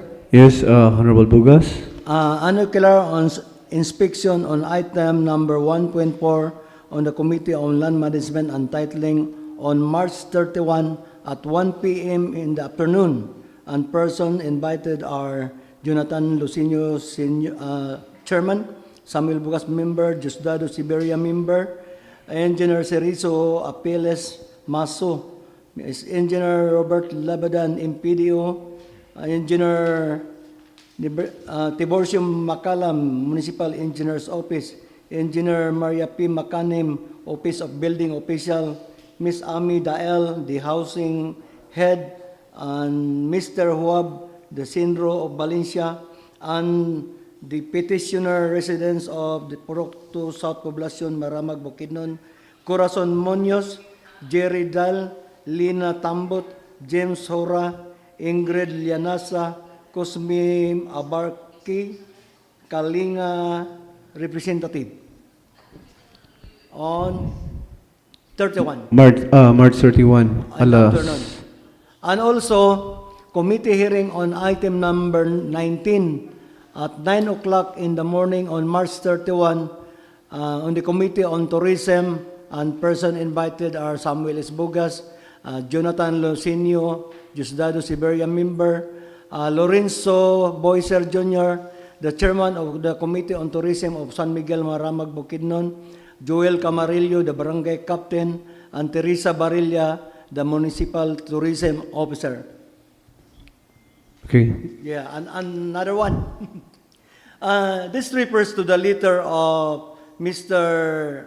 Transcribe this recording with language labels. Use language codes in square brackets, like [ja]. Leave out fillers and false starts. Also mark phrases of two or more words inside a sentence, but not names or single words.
[en] Yes, Honorable Bugas. Annular inspection on item number 1.4 on the Committee on Land Management and Titling on March 31 at 1 p.m. in the afternoon. And person invited are Jonathan Lucinio, Chairman; Samuel Bugas, Member; Diosdado Siberia, Member; Engineer Cerizo Apeles Maso; Engineer Robert Labadan, MPDO; Engineer Tiborcio Macalam, Municipal Engineer's Office; Engineer Maria P. Macanim, Office of Building Official; Ms. Ami Dael, the Housing Head; and Mr. Huab, the Sinro of Valencia; and the petitioner residents of the Purocto South Poblacion, Maramag, Bukidnon: Corazon Munoz, Jerry Dal, Lina Tambot, James Hora, Ingrid Lianasa, Cosme Abarki, Kalinga Representative. On 31. March 31, alas. Afternoon. And also, committee hearing on item number 19 at 9 o'clock in the morning on March 31 on the Committee on Tourism, and person invited are Samuel S. Bugas, Jonathan Lucinio, Diosdado Siberia, Member; Lorenzo Boyser Jr., the Chairman of the Committee on Tourism of San Miguel, Maramag, Bukidnon; Joel Camarillo, the Barangay Captain; and Teresa Barilla, the Municipal Tourism Officer. Okay. Yeah, and another one. This refers to the letter of Mr.